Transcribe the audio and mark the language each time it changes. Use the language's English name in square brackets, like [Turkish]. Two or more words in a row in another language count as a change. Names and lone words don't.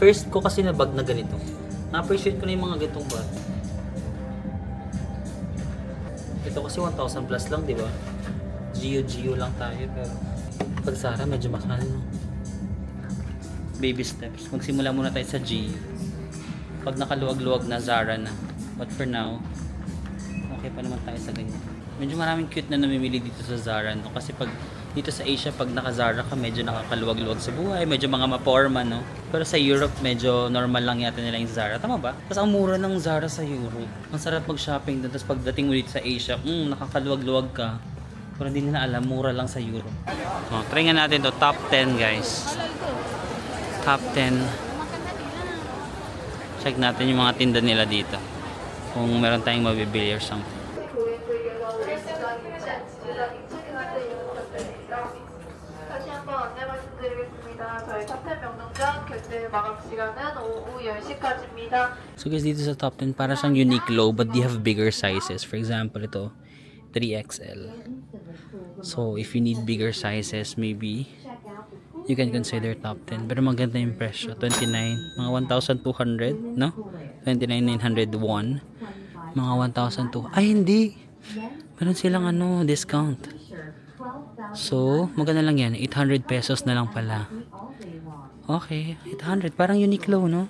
[Filipino] First ko kasi na bag na ganito. Na-appreciate ko na yung mga ganitong bag. Ito kasi 1,000 plus lang, di ba? Gio lang tayo, pero pag Zara medyo mahal, no? Baby steps. Magsimula muna tayo sa Gio. Pag nakaluwag-luwag na, Zara na. [English] But for now, [Filipino] okay pa naman tayo sa ganyan. Medyo maraming cute na namimili dito sa Zara, no? Kasi pag dito sa Asia, pag naka-Zara ka, medyo nakakaluwag-luwag sa buhay, medyo mga maporma, no? Pero sa Europe, medyo normal lang yata nila yung Zara. Tama ba? Tapos ang mura ng Zara sa Europe. Ang sarap mag-shopping doon. Tapos pagdating mo dito sa Asia, nakakaluwag-luwag ka. Pero hindi nila alam, mura lang sa Europe. Oh, try nga natin to top 10, guys. Top 10. Check natin yung mga tinda nila dito. Kung meron tayong mabibili [English] or something. [Korean] 다시 한번 안내 말씀드리겠습니다. 저희 탑10 명동점 결제 마감 시간은 오후 10시까지입니다. [Filipino] So guys, dito sa top 10, para siyang Uniqlo [English] but they have bigger sizes. For example, ito, 3XL. So if you need bigger sizes, maybe you can consider top 10. [Filipino] Pero maganda yung presyo. 29, mga 1,200, no? 29,901. Mga 1,200. Ay, hindi! Meron silang discount. So, maganda lang yan. 800 pesos na lang pala. Okay, 800. Parang Uniqlo, no?